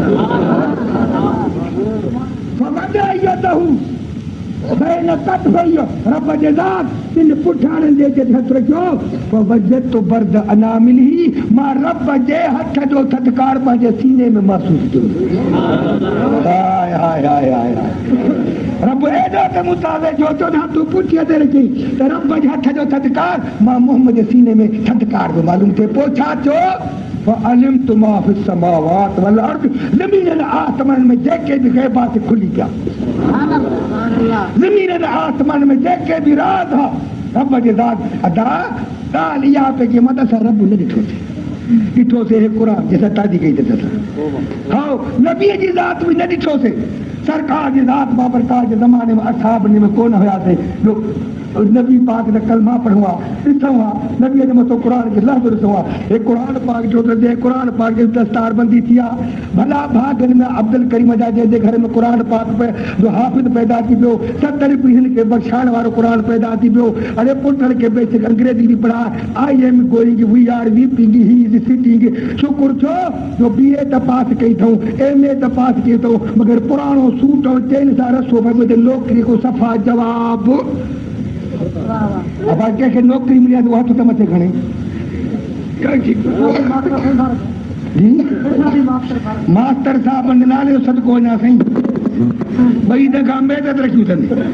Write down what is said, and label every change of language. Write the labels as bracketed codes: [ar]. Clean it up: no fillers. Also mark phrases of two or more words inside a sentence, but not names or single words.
[sd] रब जे ज़ात तिन पुठाणनि जे हथ रखियो वजत बर्द अना मिली मां रब जे हथ जो थधिकार पंहिंजे सीने में महसूस कयो। हाय हाय हाय हाय रब एॾो त मूंसां वेझो थियो न तूं पुठीअ ते रखी त रब जे हथ जो थधिकार मां मोहम्मद जे सीने में थधिकार जो मालूम थिए। पोइ छा थियो? [ar] فعلمت ما في السماوات والارض [sd] ज़मीन आसमान में जेके बि ग़ैबात खुली पिया ज़मीन आसमान में जेके बि राज़ हा रब जे ज़ात अदा ॻाल्हि इहा पई कि मां त असां रब न ॾिठोसीं हे क़ुर जे सतादी कई अथसि। हा नबीअ जी ज़ात बि न ॾिठोसीं। सरकार जी ज़ात बाबरकार जे ज़माने में असहाब में कोन हुयासीं जो नबी पाक ने कलमा पढ़ो आहे ॾिसूं आहे नबीअ जे मथां क़ुर खे लफ़्ज़ ॾिसूं आहे। हे क़ुर पाक जो त जे क़ुर पाक जी दस्तार बंदी थी आहे भला भागनि में अब्दुल करीम जा जंहिंजे घर में क़ुर पाक जो हाफ़िज़ पैदा थी पियो 70 पीढ़ियुनि खे बख़्शाइण वारो क़ुर पैदा थी पियो। अरे पुटनि खे बेसिक अंग्रेज़ी बि पढ़ा [en] I am going we are weeping he is sitting [sd] शुकुर छो जो BA त पास कई अथऊं MA त पास कई अथऊं मगर पुराणो सूट ऐं चेन सां रसो पियो नौकिरी को सफ़ा जवाबु। अब कंहिंखे नौकिरी मिली आहे त हथ त मथे खणे मास्टर साहिब नाले जो सदको वञा साईं ॿई दफ़ा मेहनत रखियूं अथनि।